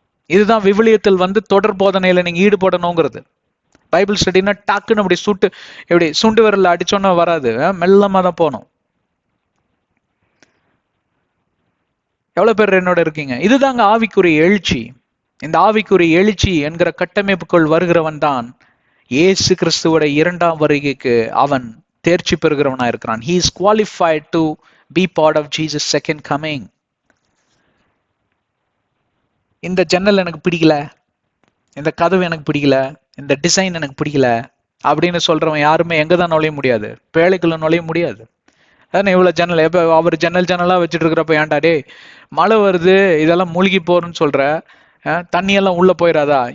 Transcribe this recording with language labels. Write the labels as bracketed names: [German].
[Tamil] இதுதான் விவிலியத்தில் வந்து தொடர் போதனையில நீங்க ஈடுபடணுங்கிறது. பைபிள் ஸ்டடினா டக்குன்னு அப்படி இப்படி சுண்டு விரல்ல அடிச்சோன்னா வராது, மெல்லமா தான் போகணும். எவ்வளவு பேர் என்னோட இருக்கீங்க? இதுதாங்க ஆவிக்குரிய எழுச்சி. இந்த ஆவிக்குரிய எழுச்சி என்கிற கட்டமைப்புக்குள் வருகிறவன் தான் இயேசு கிறிஸ்துவோட இரண்டாம் வருகைக்கு அவன் தேர்ச்சி பெறுகிறவனா இருக்கிறான். [English] He is qualified to be part of Jesus' second coming. [Tamil] இந்த ஜன்னல் எனக்கு பிடிக்கல, இந்த கதவு எனக்கு பிடிக்கல, இந்த டிசைன் எனக்கு பிடிக்கல அப்படின்னு சொல்றவன் யாருமே எங்கதான் நுழைய முடியாது, பேழைக்குள்ள நுழைய முடியாது. அதான் இவ்வளவு ஜன்னல், எப்ப அவர் ஜன்னலா வச்சுட்டு இருக்கிறப்ப ஏன்டா டே மழை வருது இதெல்லாம் மூழ்கி போறன்னு சொல்ற, தண்ணியெல்லாம் உள்ள போயிடாதா?